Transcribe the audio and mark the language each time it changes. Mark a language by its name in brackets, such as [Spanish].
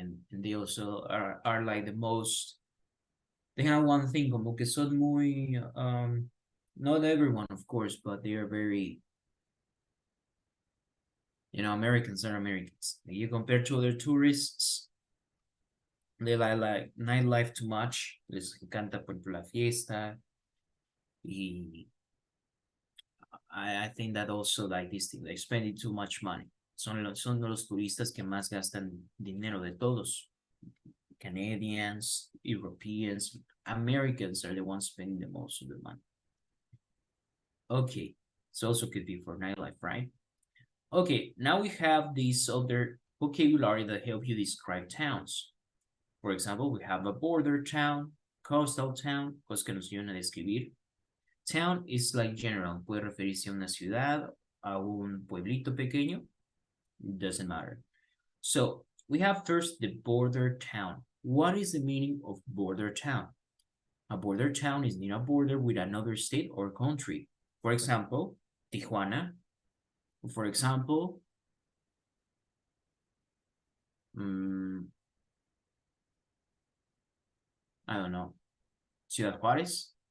[English] And they also are like the most, they have one thing, [Spanish] como que son muy, [English] not everyone, of course, but they are very, Americans are Americans. You compare to other tourists, they like nightlife too much. [Spanish] Les encanta, por ejemplo, la fiesta. [English] Y I think that also like this thing, like spending too much money. [Spanish] Son los turistas que más gastan dinero de todos. [English] Canadians, Europeans, Americans are the ones spending the most of the money. Okay, so also could be for nightlife, right? Okay, now we have this other vocabulary that help you describe towns. For example, we have a border town, coastal town, [Spanish] cosas que nos ayudan a describir. [English] Town is like general, [Spanish] puede referirse a una ciudad, a un pueblito pequeño, [English] doesn't matter. So we have first the border town. What is the meaning of border town? A border town is near a border with another state or country. For example, Tijuana. For example, I don't know, Ciudad Juárez.